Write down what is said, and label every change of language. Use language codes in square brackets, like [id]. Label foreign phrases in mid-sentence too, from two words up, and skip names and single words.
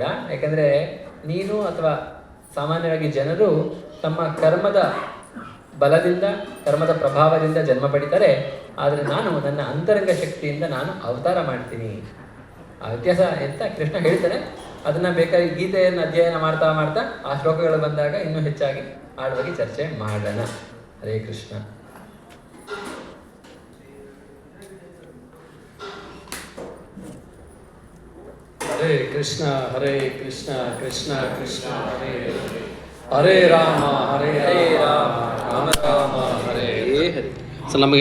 [kn] ಯಾಕಂದರೆ ನೀನು ಅಥವಾ ಸಾಮಾನ್ಯವಾಗಿ ಜನರು ತಮ್ಮ ಕರ್ಮದ ಬಲದಿಂದ, ಕರ್ಮದ ಪ್ರಭಾವದಿಂದ ಜನ್ಮ ಪಡಿತಾರೆ. ಆದರೆ ನಾನು ನನ್ನ ಅಂತರಂಗ ಶಕ್ತಿಯಿಂದ ನಾನು ಅವತಾರ ಮಾಡ್ತೀನಿ. ಆ ವ್ಯತ್ಯಾಸ ಅಂತ ಕೃಷ್ಣ ಹೇಳ್ತಾನೆ. ಅದನ್ನು ಬೇಕಾಗಿ ಗೀತೆಯನ್ನು ಅಧ್ಯಯನ ಮಾಡ್ತಾ ಮಾಡ್ತಾ ಆ ಶ್ಲೋಕಗಳು ಬಂದಾಗ ಇನ್ನೂ ಹೆಚ್ಚಾಗಿ ಆಳವಾಗಿ ಚರ್ಚೆ ಮಾಡೋಣ. [sa] ಹರೇ ಕೃಷ್ಣ. ಹರೇ ಕೃಷ್ಣ ಹರೇ ಕೃಷ್ಣ ಕೃಷ್ಣ ಕೃಷ್ಣ ಹರೇ ಹರೇ, ಹರೇ ರಾಮ ಹರೇ ರಾಮ ರಾಮ ರಾಮ ಹರೇ ಹರೇ. [kn] ಸೊ ನಮಗೆ